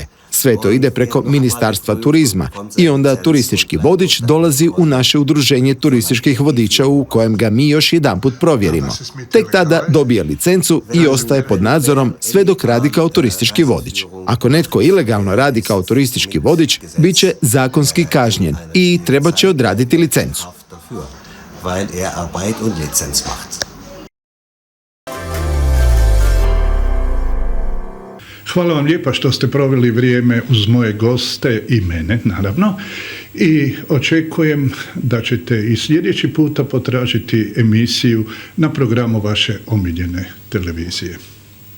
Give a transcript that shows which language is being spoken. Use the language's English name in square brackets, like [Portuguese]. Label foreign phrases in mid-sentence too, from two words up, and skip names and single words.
[Croatian] Sve to ide preko Ministarstva turizma i onda turistički vodič dolazi u naše udruženje turističkih vodiča u kojem ga mi još jedanput provjerimo. Tek tada dobije licencu i ostaje pod nadzorom sve dok radi kao turistički vodič. Ako netko ilegalno radi kao turistički vodič, bit će zakonski kažnjen i treba će odraditi licencu. [German] Weil er Arbeit und Lizenz macht. [Croatian] Hvala vam lijepa što ste proveli vrijeme uz moje goste i mene, naravno. I očekujem da ćete i sljedeći puta potražiti emisiju na programu vaše omiljene televizije.